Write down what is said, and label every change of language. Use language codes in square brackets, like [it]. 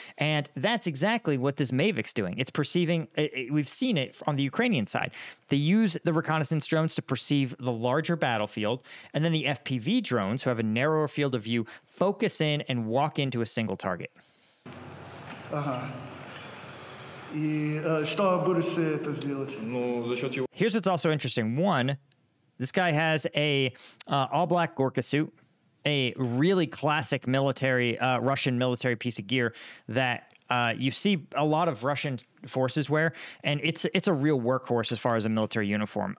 [en] And that's exactly what this Mavic's doing. It's perceiving, we've seen it on the Ukrainian side. They use the reconnaissance drones to perceive the larger battlefield, and then the FPV drones, who have a narrower field of view, focus in and walk into a single target. [ru] Ага. И что будешь это сделать? Ну, за счет его... [en] Here's what's also interesting. One, this guy has a all-black Gorka suit, a really classic Russian military piece of gear that you see a lot of Russian forces wear, and it's a real workhorse as far as a military uniform.